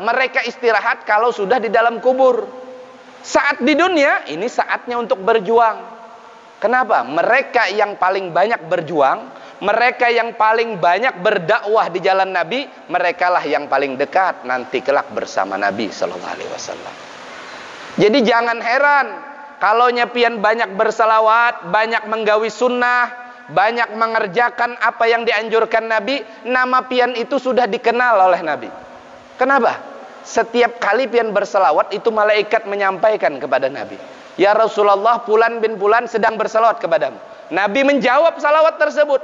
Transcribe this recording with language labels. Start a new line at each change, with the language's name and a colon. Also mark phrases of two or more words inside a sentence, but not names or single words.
Indonesian: Mereka istirahat kalau sudah di dalam kubur. Saat di dunia, ini saatnya untuk berjuang. Kenapa? Mereka yang paling banyak berjuang, mereka yang paling banyak berdakwah di jalan Nabi, merekalah yang paling dekat nanti kelak bersama Nabi
Arabic: صلى الله عليه وسلم.
Indonesian: Jadi jangan heran kalau pian banyak bersalawat, banyak menggawi sunnah, banyak mengerjakan apa yang dianjurkan Nabi, nama pian itu sudah dikenal oleh Nabi. Kenapa? Setiap kali pian bersalawat itu malaikat menyampaikan kepada Nabi,
Arabic: يا رسول الله,
Indonesian: Fulan bin Fulan sedang bersalawat kepadamu. Nabi menjawab salawat tersebut.